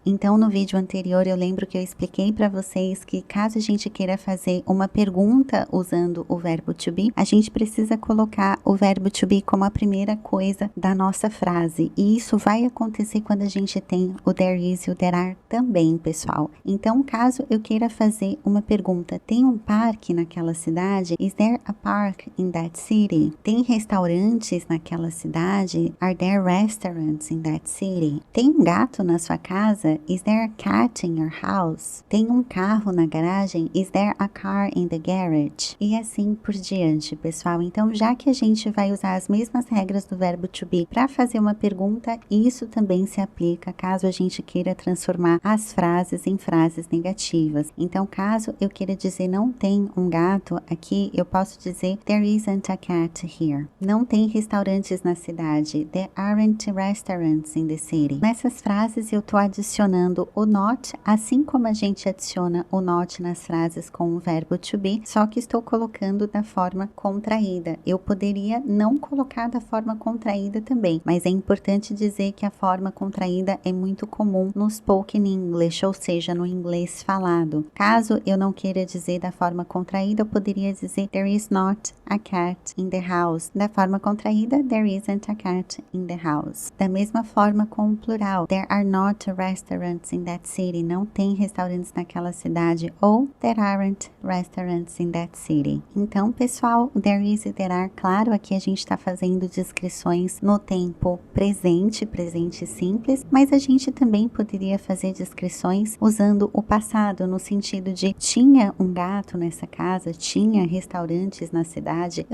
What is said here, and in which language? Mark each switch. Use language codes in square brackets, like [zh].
[pt] Então, no vídeo anterior, eu lembro que eu expliquei para vocês que caso a gente queira fazer uma pergunta usando o verbo to be, a gente precisa colocar o verbo to be como a primeira coisa da nossa frase. E isso vai acontecer quando a gente tem o there is e o there are também, pessoal. Então, caso eu queira fazer uma pergunta, tem um parque naquela cidade? [en] Is there a park in that city? [pt] Tem restaurantes naquela cidade? [en] Are there restaurants in that city? [pt] Tem um gato na sua casa? [en] Is there a cat in your house? [pt] Tem um carro na garagem? [en] Is there a car in the garage? [pt] E assim por diante, pessoal. Então, já que a gente vai usar as mesmas regras do verbo to be para fazer uma pergunta, isso também se aplica caso a gente queira transformar as frases em frases negativas. Então, caso eu queira dizer não tem um gato aqui, eu posso dizer [en] there isn't a cat here. [pt] Não tem restaurantes na cidade. [en] There aren't restaurants in the city. [pt] Nessas frases eu estou adicionando o not, assim como a gente adiciona o not nas frases com o verbo to be, só que estou colocando da forma contraída. Eu poderia não colocar da forma contraída também, mas é importante dizer que a forma contraída é muito comum no spoken English, ou seja, no inglês falado. Caso eu não queira dizer da forma contraída, eu poderia dizer [en] there is not a cat in the house. [pt] Da forma contraída, [en] there isn't a cat in the house. [pt] Da mesma forma com o plural, [en] there are not restaurants in that city. [pt] Não tem restaurantes naquela cidade. [en] Ou there aren't restaurants in that city. [pt] Então, pessoal, o there is e there are, claro, aqui a gente está fazendo descrições no tempo presente, presente simples, mas a gente também poderia fazer descrições usando o passado, no sentido de tinha um gato nessa casa, tinha restaurantes na cidade.